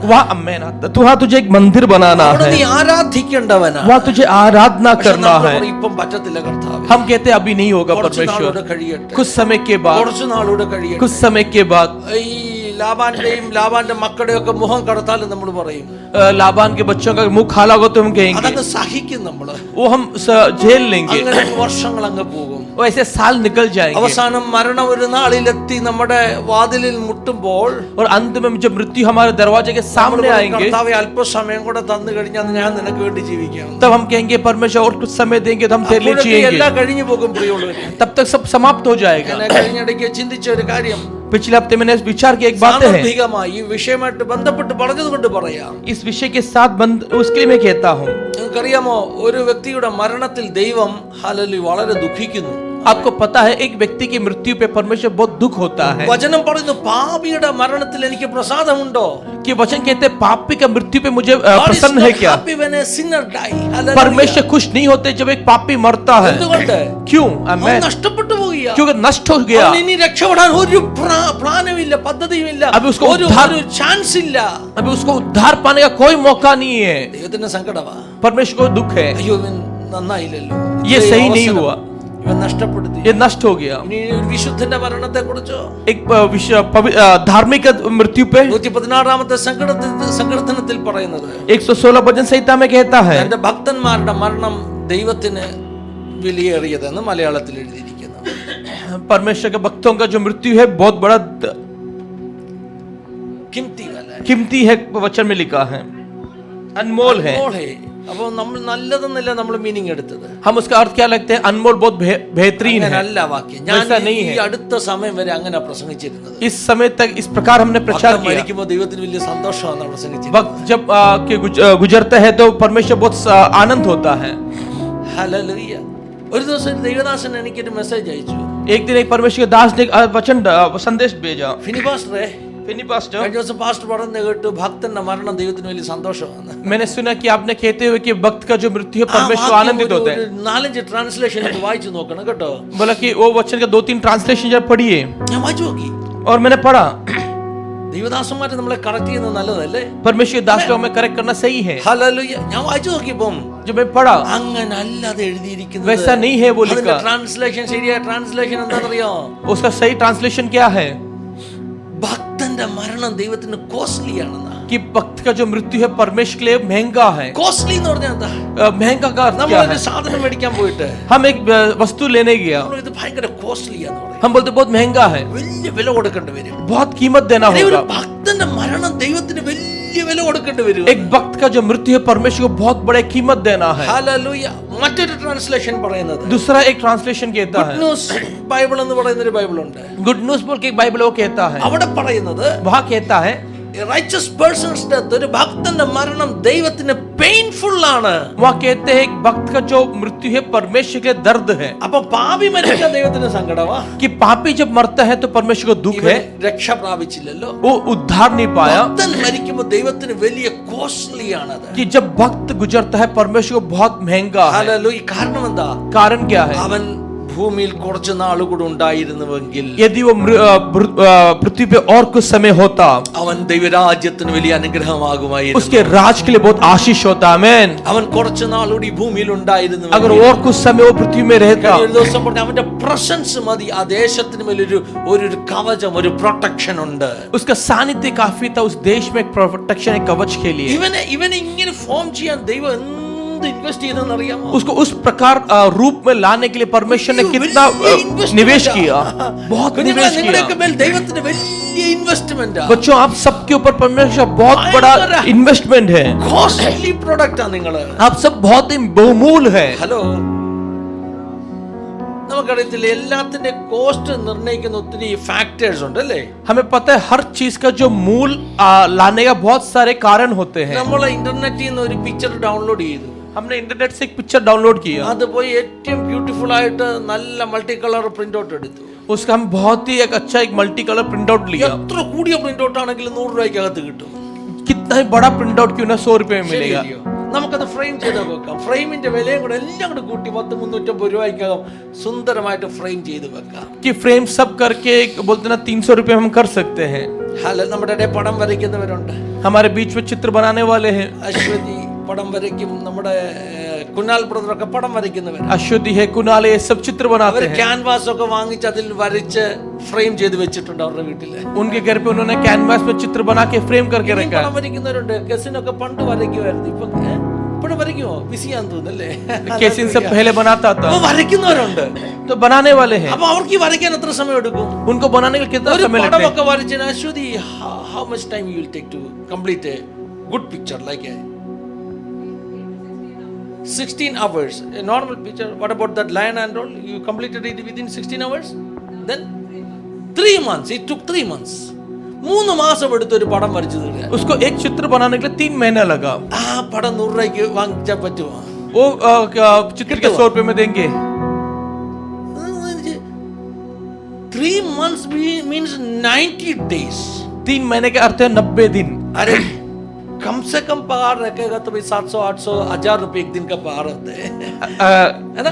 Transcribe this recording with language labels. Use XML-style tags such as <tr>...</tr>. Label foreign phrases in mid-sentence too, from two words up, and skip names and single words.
<hi>वहाँ तुझे एक मंदिर बनाना</hi> <ml>അവിടെ</ml> <hi>है,</hi> <ml>നീ ആരാധിക്കേണ്ടവനാണ്.</ml> <hi>वहाँ तुझे आराधना</hi> <ml>പക്ഷെ</ml> <hi>करना</hi> <ml>നമ്മൾ</ml> <hi>है।</hi> <ml>പറയും, ഇപ്പം പറ്റത്തില്ല കർത്താവേ,</ml> <hi>हम कहते हैं अभी नहीं होगा</hi> <ml>കുറച്ച് നാളൂടെ</ml> <hi>परमेश्वर,</hi> <ml>കഴിയട്ടെ,</ml> <hi>कुछ समय के बाद,</hi> <ml>കുറച്ച് നാളൂടെ കഴിയട്ടെ.</ml> <hi>कुछ समय के बाद</hi> <ml>ഈ ലാബാന്റെ മക്കളുടെയും ഒക്കെ മുഖം കടത്താലും നമ്മൾ പറയും,</ml> <hi>लाबान के बच्चों का मुंह खाला होगा तो हम कहेंगे,</hi> <ml>അതങ്ങ് സഹിക്കും നമ്മള്.</ml> <hi>वो हम झेल लेंगे,</hi> <ml>അങ്ങനെ വർഷങ്ങൾ അങ്ങ് പോകും.</ml> <hi>वो ऐसे साल निकल जाएंगे,</hi> <ml>അവസാനം മരണം ഒരു നാളിലെത്തി നമ്മുടെ വാതിലിൽ മുട്ടുമ്പോൾ</ml> <hi>और अंत में जब मृत्यु हमारे दरवाजे के सामने आएंगे,</hi> <ml>കർത്താവേ അല്പസമയം കൂടെ തന്നു കഴിഞ്ഞാൽ ഞാൻ നിനക്ക് വേണ്ടി ജീവിക്കാം.</ml> <hi>तब हम कहेंगे परमेश्वर और कुछ समय देंगे तो हम तेरे लिए</hi> <ml>അപ്പോഴൊക്കെ</ml> <hi>जिएंगे।</hi> <ml>എല്ലാം കഴിഞ്ഞു പോകും പ്രിയമുള്ളവരെ.</ml> <hi>तब तक सब समाप्त हो जाएगा।</hi> <ml>ഞാൻ കഴിഞ്ഞിടയ്ക്ക് ചിന്തിച്ച ഒരു കാര്യം,</ml> <hi>पिछले हफ्ते मैंने इस विचार की एक बात है,</hi> <ml>സാന്ദർഭികമായി ഈ വിഷയമായിട്ട് ബന്ധപ്പെട്ട് പറഞ്ഞത് കൊണ്ട് പറയാം.</ml> <hi>इस विषय के साथ उसके लिए मैं कहता हूँ।</hi> <ml>നിങ്ങൾക്കറിയാമോ, ഒരു വ്യക്തിയുടെ മരണത്തിൽ ദൈവം ഹല്ലേലൂയ വളരെ ദുഃഖിക്കുന്നു.</ml> <hi>आपको पता है एक व्यक्ति की मृत्यु पे परमेश्वर बहुत दुख होता है।</hi> <ml>വചനം പറയുന്നു പാപിയുടെ മരണത്തിൽ എനിക്ക് പ്രസാദമുണ്ടോ?</ml> <hi>कि वचन कहते हैं पापी का मृत्यु पे मुझे प्रसन्न है क्या? परमेश्वर खुश नहीं होते जब एक पापी मरता है। क्यों? आमेन।</hi> <ml>നഷ്ടപ്പെട്ടു പോവുകയാ,</ml> <hi>क्योंकि नष्ट हो गया,</hi> <ml>ഇനി രക്ഷപ്പെടാൻ ഒരു പ്ലാനുമില്ല, പദ്ധതിയുമില്ല,</ml> <hi>अभी उसको</hi> <ml>ഒരു ചാൻസ് ഇല്ല.</ml> <hi>अभी उसको उद्धार पाने का कोई मौका नहीं है।</hi> <ml>ദൈവത്തിന്റെ സങ്കടമാ,</ml> <hi>परमेश्वर को दुख है,</hi> <ml>അയ്യോ ഇവൻ നന്നായില്ലല്ലോ,</ml> <hi>ये सही नहीं हुआ,</hi> <ml>ഇവൻ നഷ്ടപ്പെടുത്തി.</ml> <hi>ये नष्ट हो गया।</hi> <ml>ഇനി ഒരു വിശുദ്ധന്റെ മരണത്തെ കുറിച്ചോ,</ml> <hi>एक धार्मिक मृत्यु पे</hi> <ml>116ാമത്തെ സങ്കീർത്തനത്തിൽ പറയുന്നത്</ml> <hi>116 भजन संहिता में कहता है,</hi> <ml>എന്റെ ഭക്തന്മാരുടെ മരണം ദൈവത്തിന് വിലയേറിയതെന്ന് മലയാളത്തിൽ എഴുതിയിരിക്കുന്നു.</ml> <hi>परमेश्वर के भक्तों का जो मृत्यु है बहुत बड़ा कीमती है, वचन में लिखा है, अनमोल है।</hi> <ml>അപ്പൊ നമ്മൾ നല്ലതെന്നല്ല നമ്മൾ മീനിങ് എടുത്തത്.</ml> <hi>हम उसका अर्थ क्या लगते हैं? अनमोल बहुत बेहतरीन है,</hi> <ml>നല്ല വാക്യം. ഞാൻ ഈ അടുത്ത സമയം വരെ അങ്ങനെ പ്രസംഗിച്ചിരുന്നത്.</ml> <hi>इस समय तक इस प्रकार हमने प्रचार किया।</hi> <ml>മരിക്കുമ്പോൾ ദൈവത്തിന് വലിയ സന്തോഷമാണ് പ്രസംഗിച്ചത്.</ml> <hi>वक्त जब गुजरता है तो परमेश्वर बहुत आनंद होता है।</hi> <ml>ഹല്ലേലൂയ. ഒരു ദിവസം ദൈവദാസൻ എനിക്കൊരു മെസ്സേജ് അയച്ചു.</ml> <hi>एक दिन एक परमेश्वर के दास ने वचन संदेश भेजा,</hi> <ml>ഫിനി പാസ്റ്ററെ,</ml> <hi>पास्टर,</hi> <ml>പാസ്റ്റർ പറഞ്ഞു കേട്ടു ഭക്തന്റെ മരണം ദൈവത്തിന് വലിയ സന്തോഷമാണ്.</ml> <hi>मैंने सुना कि आपने कहते हुए कि भक्त का जो मृत्यु है परमेश्वर आनंदित होते हैं।</hi> <ml>4-5 ട്രാൻസ്ലേഷൻ വായിച്ചു നോക്കണം കേട്ടോ.</ml> <hi>बोला कि वो वचन का 2-3 ट्रांसलेशन जब पढ़िए,</hi> <ml>ഞാൻ വായിച്ചു നോക്കി.</ml> <hi>और मैंने पढ़ा।</hi> <ml>ദൈവദാസന്മാരെ നമ്മളെ കറക്റ്റ് ചെയ്യുന്നത് നല്ലതല്ലേ?</ml> <hi>परमेश्वर दास को हमें करेक्ट करना सही है।</hi> <ml>ഹല്ലേലൂയ. ഞാൻ വായിച്ചു നോക്കിയപ്പം</ml> <hi>जब मैं पढ़ा</hi> <ml>അങ്ങനെ അല്ലാതെ എഴുതിയിരിക്കുന്നത്.</ml> <hi>वैसा नहीं है वो लिखा।</hi> <ml>ട്രാൻസ്ലേഷൻ ശരിയായ ട്രാൻസ്ലേഷൻ എന്താണെന്നറിയോ?</ml> <hi>उसका सही ट्रांसलेशन क्या है?</hi> <ml>ഭക്തന്റെ മരണം ദൈവത്തിന് കോസ്റ്റ്ലി ആണെന്നാ.</ml> <hi>कि भक्त का जो मृत्यु है परमेश्वर के लिए महंगा है।</hi> <ml>കോസ്റ്റ്ലി എന്ന് പറഞ്ഞാൽ എന്താ?</ml> <hi>महंगा का अर्थ क्या</hi> <ml>നമ്മൾ</ml> <hi>है?</hi> <ml>ഒരു സാധനം മേടിക്കാൻ പോയിട്ട്</ml> <hi>हम एक वस्तु लेने गया,</hi> <ml>ഇത് ഭയങ്കര കോസ്റ്റ്ലി ആണെന്ന് പറയും.</ml> <hi>हम बोलते बहुत महंगा है,</hi> <ml>വലിയ വില കൊടുക്കേണ്ടി വരും.</ml> <hi>बहुत कीमत देना</hi> <ml>ഒരു</ml> <hi>होगा।</hi> <ml>ഭക്തന്റെ മരണം ദൈവത്തിന് വലിയ വില കൊടുക്കേണ്ടി വരും.</ml> <hi>एक भक्त का जो मृत्यु है परमेश्वर को बहुत बड़े कीमत देना है।</hi> <ml>ഹല്ലേലൂയ. മറ്റൊരു ട്രാൻസ്ലേഷൻ പറയുന്നത്</ml> <hi>दूसरा एक ट्रांसलेशन कहता है,</hi> <ml>ന്യൂസ് ബൈബിൾ എന്ന് പറയുന്ന ഒരു ബൈബിൾ ഉണ്ട്.</ml> <hi>गुड न्यूज बोल के एक बाइबल वो कहता है,</hi> <ml>അവിടെ പറയുന്നത്</ml> <hi>वहाँ कहता है</hi> <en>righteous person's death,</en> <ml>ഒരു ഭക്തന്റെ മരണം ദൈവത്തിന് പെയിൻഫുൾ ആണ്.</ml> <hi>वहाँ कहते हैं एक भक्त का जो मृत्यु है परमेश्वर के दर्द है।</hi> <ml>അപ്പൊ പാപി മരിക്കാൻ ദൈവത്തിന് സങ്കടമാ.</ml> <hi>कि पापी जब मरता है तो परमेश्वर को दुख है,</hi> <ml>രക്ഷ പ്രാപിച്ചില്ലല്ലോ.</ml> <hi>वो उद्धार नहीं पाया।</hi> <ml>ഭക്തൻ മരിക്കുമ്പോൾ ദൈവത്തിന് വലിയ കോസ്റ്റ്ലി ആണത്.</ml> <hi>कि जब भक्त गुजरता है परमेश्वर को बहुत महंगा है।</hi> <ml>ഹല്ലേലൂയ. കാരണം എന്താ?</ml> <hi>कारण क्या है?</hi> <ml>അവൻ ഭൂമിയിൽ കുറച്ച് നാളുകൂടെ ഉണ്ടായിരുന്നുവെങ്കിൽ,</ml> <hi>यदि वो पृथ्वी पे और कुछ समय होता,</hi> <ml>അവൻ ദൈവരാജ്യത്തിന് വലിയ അനുഗ്രഹമാകുമായിരുന്നു.</ml> <hi>उसके राज के लिए बहुत आशीष होता। आमीन।</hi> <ml>അവൻ കുറച്ച് നാളുകൂടി ഭൂമിയിൽ ഉണ്ടായിരുന്നു.</ml> <hi>अगर और कुछ समय वो पृथ्वी में रहता,</hi> <ml>ഒരു ദിവസം പറഞ്ഞ അവന്റെ പ്രസൻസ് മതി ആ ദേശത്തിന് മേൽ ഒരു കവചം, ഒരു പ്രൊട്ടക്ഷൻ ഉണ്ട്.</ml> <hi>उसका सानिध्य काफी था उस देश में, एक प्रोटेक्शन, एक कवच के लिए।</hi> <ml>ഇവനെ ഇങ്ങനെ ഫോം ചെയ്യാൻ ദൈവം इन्वेस्ट ചെയ്തെന്ന് അറിയാമോ?</ml> <hi>उसको उस प्रकार रूप में लाने के लिए परमेश्वर ने कितना निवेश किया, बहुत निवेश किया।</hi> <ml>ദൈവത്തിന്റെ വലിയ ഇൻവെസ്റ്റ്മെന്റ്.</ml> <hi>बच्चों आप सबके ऊपर परमेश्वर बहुत बड़ा इन्वेस्टमेंट है।</hi> <en>costly product</en> <ml>ആണ് നിങ്ങൾ.</ml> <hi>आप सब बहुत ही बहुमूल्य है।</hi> <ml>ഹലോ, നമുക്കറിയത്തില്ല എല്ലാത്തിന്റെ കോസ്റ്റ് നിർണ്ണയിക്കുന്ന ഒത്തിരി ഫാക്ടേഴ്സ് ഉണ്ട് അല്ലേ?</ml> <hi>हमें पता है हर चीज का जो मूल लाने का बहुत सारे कारण होते हैं।</hi> <ml>നമ്മൾ ഇന്റർനെറ്റിൽ നിന്ന് ഒരു</ml> <en>picture download</en> <ml>ചെയ്തു.</ml> <hi>हमने इंटरनेट से एक</hi> <en>picture download</en> <hi>किया,</hi> <ml>അത് പോയി ഏറ്റവും ബ്യൂട്ടിഫുൾ ആയിട്ട് നല്ല</ml> <en>multi colour print out</en> <ml>എടുത്തു.</ml> <hi>उसका हम बहुत ही एक अच्छा एक</hi> <en>multi colour print out</en> <hi>लिया।</hi> <ml>എത്ര കൂടിയ</ml> <en>print out</en> <ml>ആണെങ്കിലും 100 രൂപയ്ക്കകത്ത് കിട്ടും.</ml> <hi>कितना ही बड़ा</hi> <en>print out</en> <hi>क्यों ना 100 रुपए में मिलेगा।</hi> <ml>ശരിയല്ലയോ? നമുക്കത് ഫ്രെയിം ചെയ്ത് വെക്കാം. ഫ്രെയിമിന്റെ വിലയും കൂടെ എല്ലാം കൂടെ കൂട്ടി 10-350 രൂപയ്ക്കകം സുന്ദരമായിട്ട് ഫ്രെയിം ചെയ്ത് വെക്കാം.</ml> <hi>कि फ्रेम सब करके बोलते ना 300 रुपए हम कर सकते हैं।</hi> <ml>ഹല നമ്മുടെ ഇടയിൽ പടം വരയ്ക്കുന്നവരുണ്ട്.</ml> <hi>हमारे बीच में चित्र बनाने वाले हैं।</hi> <ml>അശ്വതി പടം വരയ്ക്കും. നമ്മുടെ കുനാൽ ബ്രദറൊക്കെ പടം വരയ്ക്കുന്നവർ.</ml> <hi>अश्वति है, कुणाल है, सब चित्र बनाते</hi> <ml>അവർ</ml> <hi>हैं।</hi> <ml>ക്യാൻവാസ് ഒക്കെ വാങ്ങിച്ച് അതിൽ വരച്ച് ഫ്രെയിം ചെയ്ത് വെച്ചിട്ടുണ്ട് അവരുടെ വീട്ടില്.</ml> <hi>उनके घर पे उन्होंने कैनवास पे चित्र बना के फ्रेम करके</hi> <ml>ഇനിയും</ml> <hi>रखा</hi> <ml>പടം വരയ്ക്കുന്നവരുണ്ട്. കെസിനൊക്കെ പണ്ട് വരയ്ക്കുമായിരുന്നു. ഇപ്പോഴും വരയ്ക്കുമോ? ബിസിയാന്ന് തോന്നുന്നല്ലേ?</ml> <hi>है। कैसे इन सब पहले बनाता था,</hi> <ml>അപ്പൊ വരയ്ക്കുന്നവരുണ്ട്.</ml> <hi>तो बनाने वाले हैं।</hi> <ml>അപ്പൊ അവർക്ക് ഈ വരയ്ക്കാൻ എത്ര സമയം എടുക്കും?</ml> <hi>उनको बनाने के लिए कितना</hi> <ml>ഒരു</ml> <hi>समय लगता है?</hi> <ml>പടമൊക്കെ വരച്ചിന്</ml> <en>അശ്വതി how much time you will take to complete a good picture like a 16 hours a normal picture? What about that lion and all? You completed it within 16 hours? Then 3 months. It took 3 months.</en> <ml>3 മാസം എടുത്ത് ഒരു പടം വരച്ചു തീർക്കുക.</ml> <hi>उसको एक चित्र बनाने के लिए 3 महीना लगा।</hi> <ml>ആ പടം 100 രൂപയ്ക്ക് വാങ്ങിച്ചാൽ പറ്റുമോ?</ml> <hi>वो चित्र के 100 रुपए में देंगे।</hi> <en>3 months means 90 days.</en> <hi>3 महीने के अर्थ है 90 दिन। अरे कम से कम पगार रखेगा तो भाई 700-800 1000 रुपए एक दिन का पगार होता है ना?</hi>